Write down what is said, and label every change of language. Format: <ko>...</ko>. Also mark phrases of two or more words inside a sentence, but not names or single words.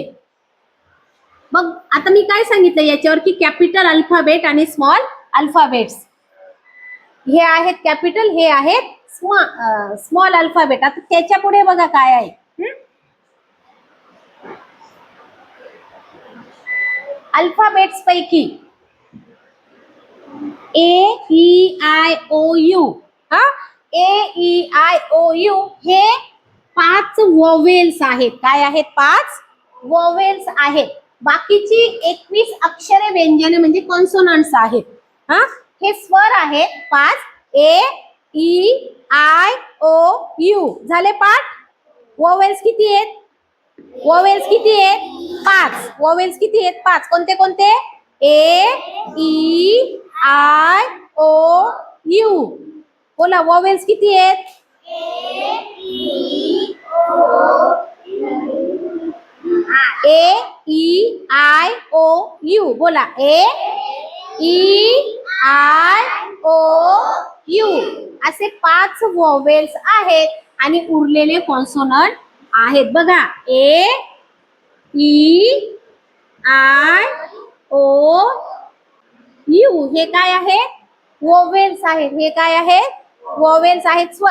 <mr>मग आता मी काय सांगितलं याच्यावर की</mr> <en>capital alphabet</en> <mr>आणि</mr> <en>small alphabets</en> <mr>हे आहेत कॅपिटल, हे आहेत</mr> <en>small alphabet.</en> <mr>आता त्याच्या पुढे बघा काय आहे, अल्फाबेट्स पैकी A-E-I-O-U A-E-I-O-U हे 5 वोवेल्स आहेत। काय आहेत? 5 वोवेल्स आहेत। बाकीची 21 अक्षरे व्यंजने म्हणजे कॉन्सोनंट्स आहेत। हे स्वर आहेत 5। A-E-I-O-U झाले 5। वोवेल्स किती आहेत? 5 वोवेल्स किती आहेत? 5। कोणते कोणते? A-E-I-O-U बोला, वोवेल्स किती आहेत? A-E-I-O-U बोला, A-E-I-O-U असे 5 वोवेल्स आहेत आणि उरलेले कॉन्सोनंट आहेत। बघा, A-E-I-O-U हे काय आहे? वोवेल्स आहेत। हे काय आहे? वोवेल्स आहेत, स्वर।</mr>